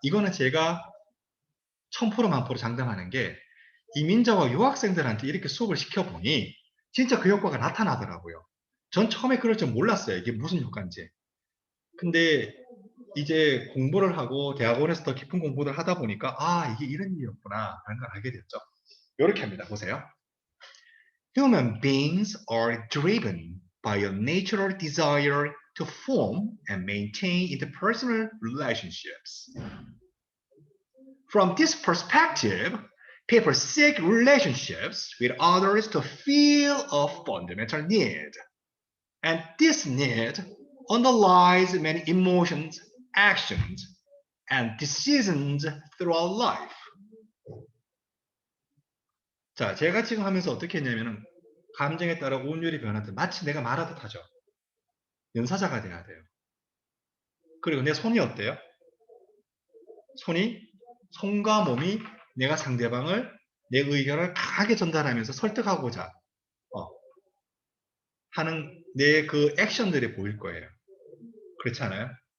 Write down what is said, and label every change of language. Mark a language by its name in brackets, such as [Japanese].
[Korean] 이거는 제가 1000% 만프로 장담하는 게 이민자와 유학생들한테 이렇게 수업을 시켜보니 진짜 그 효과가 나타나더라고요. 전 처음에 그럴 줄 몰랐어요. 이게 무슨 효과인지. 근데 이제 공부를 하고 대학원에서 더 깊은 공부를 하다 보니까 아, 이게 이런 일이었구나 라는 걸 알게 됐죠. 이렇게 합니다. 보세요. [English] Human beings are driven by a natural desire to form and maintain interpersonal relationships. From this perspective, people seek relationships with others to fill a fundamental need. And this need underlies many emotions, actions, and decisions throughout life. [Korean] 자, 제가 지금 하면서 어떻게 했냐면은 감정에 따라 운율이 변하듯 마치 내가 말하듯 하죠. 연사자가 돼야 돼요. 그리고 내 손이 어때요? 손과 몸이 내가 상대방을 내 의견을 강하게 전달하면서 설득하고자 하는 내 그 액션들이 보일 거예요. 그렇지 않아요?